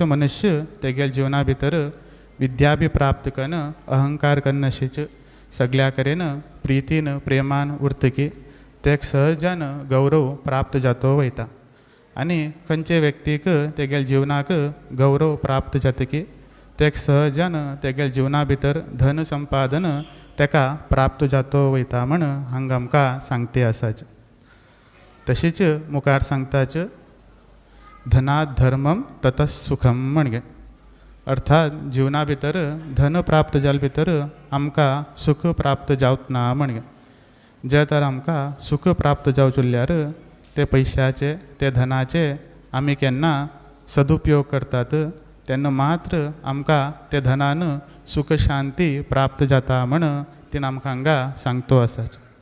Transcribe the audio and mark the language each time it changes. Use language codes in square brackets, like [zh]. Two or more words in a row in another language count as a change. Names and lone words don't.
[kok] मनुष्य तेगेले जिवना भितर विद्या बी प्राप्त करून अहंकार करनाशीच सगळ्या कडेन प्रितीन प्रेमान उरतकी तेक सहजान गौरव प्राप्त जातो वयता आनी खंयचे व्यक्तीक तेगेले जिवनाक गौरव प्राप्त जातकी तेक सहजान तेगेले जिवना भितर धन संपादन तेका प्राप्त जातो वयता म्हण हांगा आमकां सांगते आसाच तशीच मुखार सांगताच [sa] धनात धर्मम ततः सुखम [kok] म्हणगे अर्थात जिवना भितर धन प्राप्त जाले भितर आमकां सुख प्राप्त जावच ना म्हणगे जे तर आमकां सुख प्राप्त जावचुल्ल्यार ते पयशाचे ते धनाचे आमी केन्ना सदुपयोग करतात तेन्ना मात्र आमकां ते धनान सुख शांती प्राप्त जाता म्हण तिणें आमकां हांगा सांगतो आसाच